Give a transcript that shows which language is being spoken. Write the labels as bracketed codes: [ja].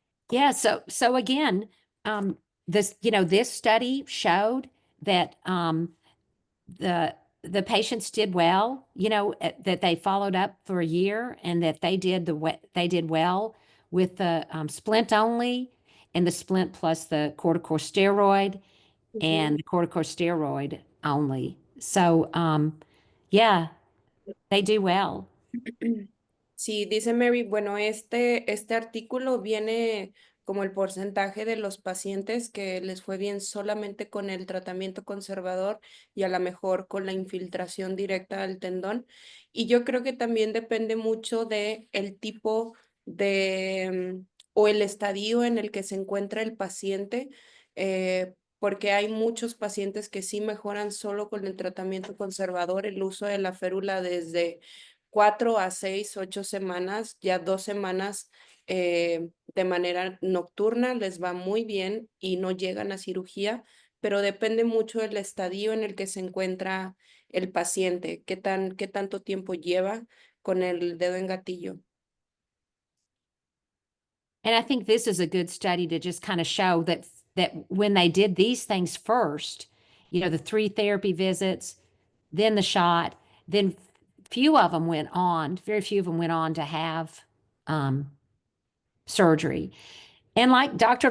[en] Yeah, so again, this study showed that the the patients did well, that they followed up for a year and that they did well with the splint only and the splint plus the corticosteroid and the corticosteroid only. So yeah, they do well. [es] Sí, dice Mary, bueno, este artículo viene como el porcentaje de los pacientes que les fue bien solamente con el tratamiento conservador y a lo mejor con la infiltración directa al tendón. Y yo creo que también depende mucho de el tipo de o el estadio en el que se encuentra el paciente, porque hay muchos pacientes que sí mejoran solo con el tratamiento conservador, el uso de la férula desde 4 a 6, 8 semanas, ya 2 semanas de manera nocturna les va muy bien y no llegan a cirugía, pero depende mucho del estadio en el que se encuentra el paciente, qué tanto tiempo lleva con el dedo en gatillo. [en] And I think this is a good study to just kind of show that when they did these things first, the 3 therapy visits, then the shot, then very few of them went on to have surgery. And like Dr.